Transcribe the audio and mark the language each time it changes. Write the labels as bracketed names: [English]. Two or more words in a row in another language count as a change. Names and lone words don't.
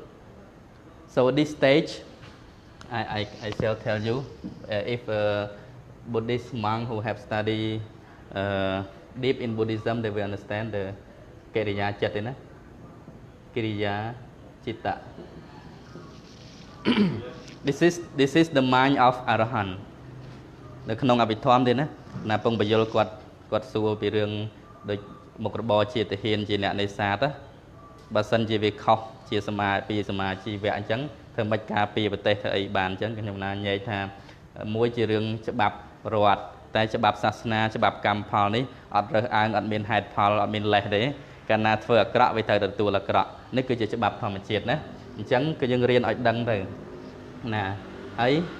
[English] So at this stage, I shall tell you, if a Buddhist monk who have studied deep in Buddhism, they will understand the [Pali] Kiriya Chatina, Kiriya Chitta. [English] This is the mind of Arahant. [Khmer] នៅក្នុងអភិធម្មទេណាណាពងបយលគាត់សួរពីរឿងដូចមុខរបរជាទាហានជាអ្នកនេសាទបើសិនជាវាខុសជាសមាជីវៈអញ្ចឹងធ្វើមិនការពារប្រទេសធ្វើអីបានអញ្ចឹងខ្ញុំណាញែកថាមួយជារឿងច្បាប់រដ្ឋតែច្បាប់សាសនាច្បាប់កម្មផលនេះអត់រើសអើងអត់មានហេតុផលអត់មានលេសទេកាលណាធ្វើអាក្រក់វាត្រូវទទួលអាក្រក់នេះគឺជាច្បាប់ធម្មជាតិណាអញ្ចឹងគឺយើងរៀនឲ្យដឹងទៅណាហើយ